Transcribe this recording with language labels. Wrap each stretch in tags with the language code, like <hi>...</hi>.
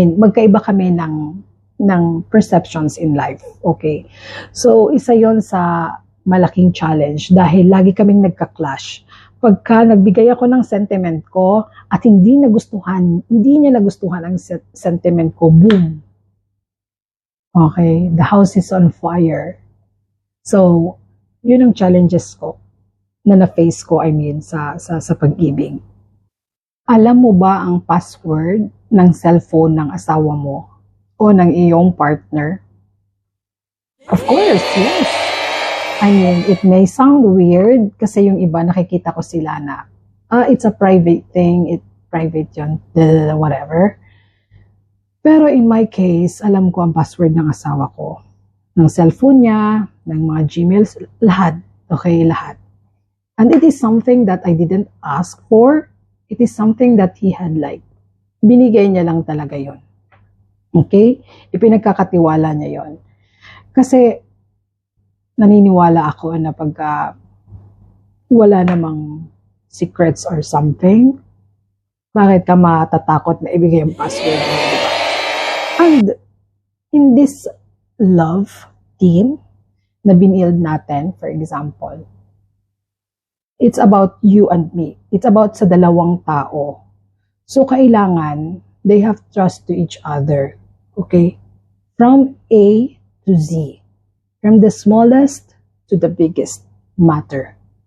<tl>Magkaiba kami ng</tl> <en>perceptions in life. Okay?</en> <tl>So, isa yon sa malaking challenge dahil lagi kaming nagka-clash. Pagka nagbigay ako ng sentiment ko at hindi niya nagustuhan ang sentiment ko, boom.</tl> <en>Okay, the house is on fire.</en> <tl>So, yun ang challenges ko na na-face ko, sa pag-ibig. Alam mo ba ang password ng cellphone ng asawa mo o ng iyong partner?</tl> <en>Of course, yes. It may sound weird</en> <tl>kasi yung iba nakikita ko sila na,</tl> <en>it's a private thing, private yun, whatever.</en> <tl>Pero in my case, alam ko ang password ng asawa ko. Ng cellphone niya, ng mga Gmails, lahat. Okay, lahat.</tl> <en>And it is something that I didn't ask for. It is something that he had</en> <tl>binigay niya lang talaga yon.</tl> <en>Okay?</en> <tl>Ipinagkakatiwala niya yon. Kasi, naniniwala ako na pagka wala namang</tl> <en>secrets or something,</en> <tl>bakit ka matatakot na ibigay ang password mo, diba?</tl> <en>And in this love team</en> <tl>na binild natin,</tl> <en>for example, it's about you and me. It's about</en> <tl>sa dalawang tao.</tl> <en>So,</en> <tl>kailangan,</tl> <en>they have trust to each other. Okay? From A to Z. From the smallest to the biggest matter.</en>